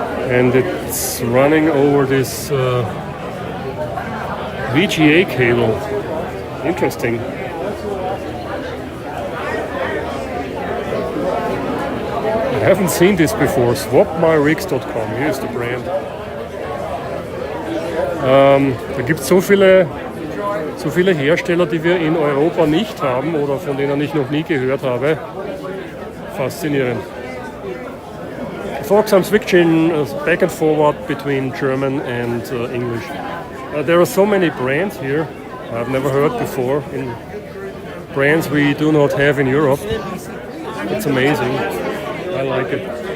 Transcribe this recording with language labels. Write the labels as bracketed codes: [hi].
[en] And it's running over this VGA cable. Interesting. I haven't seen this before. Swapmyrigs.com. Here's the brand. [de] Da gibt es so viele Hersteller, die wir in Europa nicht haben oder von denen ich noch nie gehört habe. Faszinierend. [en] Folks, I'm switching back and forward between German and English. There are so many brands here I've never heard before, in brands we do not have in Europe. It's amazing. I like it.